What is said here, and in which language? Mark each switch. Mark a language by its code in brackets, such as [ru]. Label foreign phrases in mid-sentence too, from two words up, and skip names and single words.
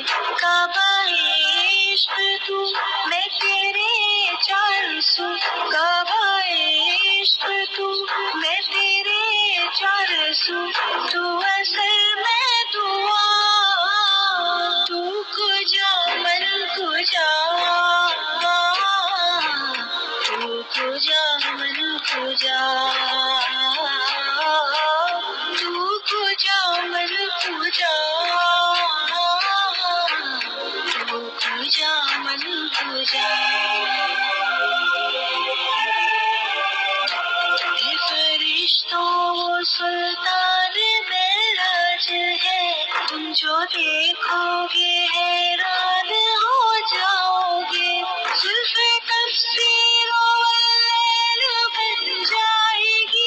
[ur] کعبہ عشق تو میں تیرے چار سو. کعبہ عشق تو میں تیرے چار سو. تو اصل میں دعا [fa] تو کجا من کجا. تو کجا من کجا. تو کجا من کجا. تو کجا من کجا. [ur] اے فرشتوں سلطان معراج ہے. تم جو دیکھو گے حیران ہو جاؤ گے. زلف تفسیر واللیل بن جائے گی.